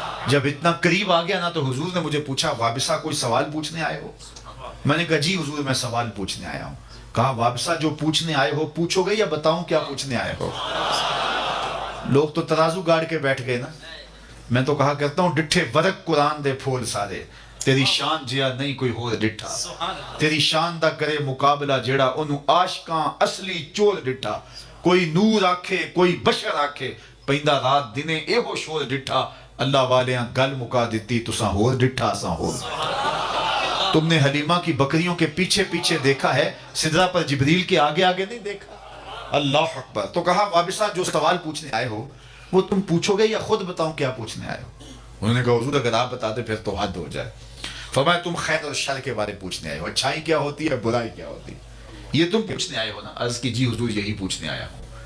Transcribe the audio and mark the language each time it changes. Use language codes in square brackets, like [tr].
[ur] جب اتنا قریب آ گیا نا تو حضور نے مجھے پوچھا وابسہ کوئی سوال پوچھنے آئے ہو؟ میں نے کہا جی حضور میں سوال پوچھنے آیا ہوں. کہا وابسہ جو پوچھنے آئے ہو پوچھو گے یا بتاؤں کیا پوچھنے آئے ہو؟ لوگ تو ترازو گاڑ کے بیٹھ گئے نا. میں تو کہا کرتا ہوں [pa] ڈٹھے ورق قرآن دے پھول سارے تیری شان جیا نہیں کوئی ہو ڈٹھا. تیری شان دا کرے مقابلہ جیڑا انہوں عاشقاں اصلی چول ڈٹھا. کوئی نور آکھے کوئی بشر آکھے پہندہ رات دنے اے ہو شور ڈٹھا. اللہ والیاں گل مکا دیتی تساں ہور ڈٹھا ساں ہور. [ur] تم نے حلیمہ کی بکریوں کے پیچھے پیچھے دیکھا ہے، سدرہ پر جبریل کے آگے آگے نہیں دیکھا. اللہ اکبر. تو کہا وابسہ جو سوال پوچھنے آئے ہو وہ تم پوچھو گے یا خود بتاؤں کیا پوچھنے آئے ہو؟ انہوں نے کہا حضور اگر آپ بتاتے پھر تو حد ہو جائے. فرمایا تم خیر اور شر کے بارے پوچھنے آئے ہو، اچھائی کیا ہوتی ہے برائی کیا ہوتی ہے، یہ تم پوچھنے آئے ہو نا؟ عرض کی جی حضور یہی پوچھنے آیا ہوں.